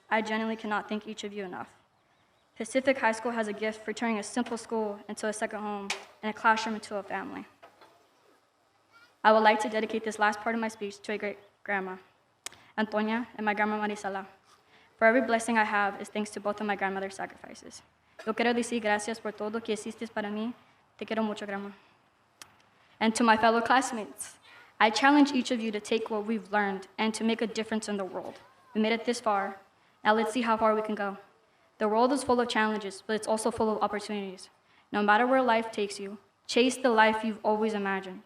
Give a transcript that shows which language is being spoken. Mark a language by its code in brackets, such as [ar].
[en] I genuinely cannot thank each of you enough. Pacific High School has a gift for turning a simple school into a second home and a classroom into a family. I would like to dedicate this last part of my speech to a great-grandma, Antonia, and my grandma Marisela. For every blessing I have is thanks to both of my grandmother's sacrifices. [es] Yo quiero decir gracias por todo que hiciste para mí. Te quiero mucho, [en] grandma. And to my fellow classmates, I challenge each of you to take what we've learned and to make a difference in the world. We made it this far. Now let's see how far we can go. The world is full of challenges, but it's also full of opportunities. No matter where life takes you, chase the life you've always imagined.